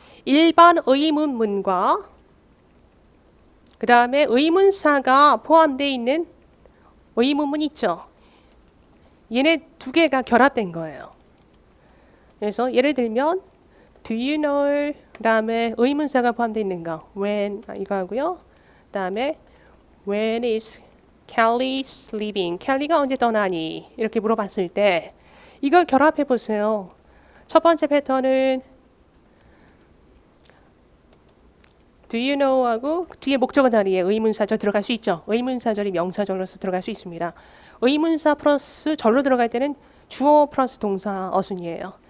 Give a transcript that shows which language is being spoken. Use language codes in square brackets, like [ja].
[ko] 일반 의문문과 그 다음에 의문사가 포함되어 있는 의문문 있죠. 얘네 두 개가 결합된 거예요. 그래서 예를 들면 [en] Do you know? [ko] 그 다음에 의문사가 포함되어 있는 거 When 이거 하고요. 그 다음에 [en] When is Kelly sleeping? [ko] 켈리가 언제 떠나니? 이렇게 물어봤을 때 이걸 결합해 보세요. 첫 번째 패턴은 [en] Do you know? [ko] 하고 뒤에 목적어 자리에 의문사절 들어갈 수 있죠. 의문사절이 명사절로서 들어갈 수 있습니다. 의문사 플러스 절로 들어갈 때는 주어 플러스 동사 어순이에요.